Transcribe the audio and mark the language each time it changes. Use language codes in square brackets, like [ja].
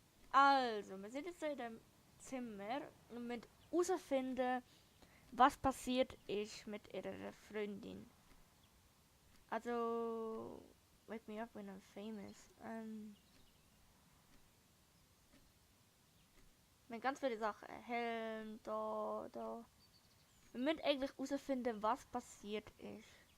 [de] Also, wir sind jetzt in dem Zimmer und müssen herausfinden, was passiert ist mit ihrer Freundin. [en] Also, wake me up when I'm famous. [de] Wir haben ganz viele Sachen. Helm, da. Wir müssen eigentlich herausfinden, was passiert ist.